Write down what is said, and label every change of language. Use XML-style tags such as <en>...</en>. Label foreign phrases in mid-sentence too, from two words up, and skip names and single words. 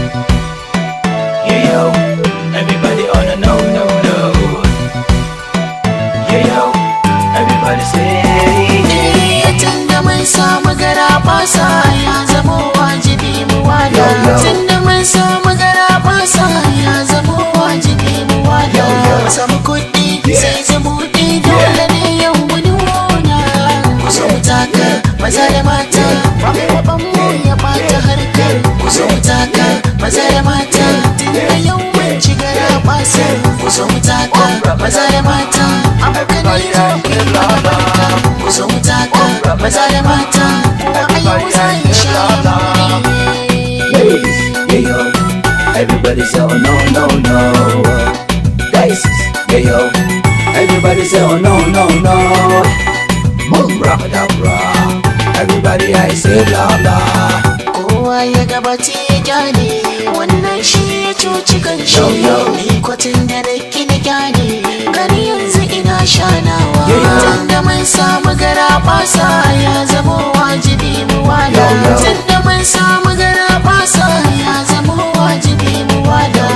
<en>Yeah, yo, everybody on a no, no, no. Yeah, yo, everybody say,</en> <ha>Tunda mun samu garabasa, ya zamo wajibi mu wala. Yo, yo. Tunda mun samu garabasa, ya zamo wajibi mu wala. Yo, yo. Samu kuɗi, Yeah. sai zumuɗi, Yeah. dole ne yau mu nuna. Ku zo mu taka, maza da mata, ba mai kwaɓan mu ya ɓata harkar. Ku zo mu taka, maza da mata, tunda yau mun ci garabasa. Ku zo mu taka, maza da mata, abokanai zo ku yi mana barka. Ku zo mu taka, maza da mata, kowa a yau za ya sha</ha> <en>Ladies, yeah, yo, everybody say, "Oh, no, no, no." Guys, yeah, yo, everybody say, "Oh, no, no, no." Boom, rock it up, rock. Everybody, I say, "Blah, blah."</en> <ha>Kowa ya gabata ya gyale, wannan shi ya cuci kanshi.</ha> <en>Yo, yo.</en> <ha>Ni kwatin da na ki na gyale, gani yanzu ina shanawa.</ha> <en>Yeah, yeah.</en> <ha>Tunda mun samu garabasa, ya zamo wajibi mu wala.</ha> <en>Yo, yo.</en> <ha>Tunda mun samu garabasa, ya zamo wajibi mu wala.</ha>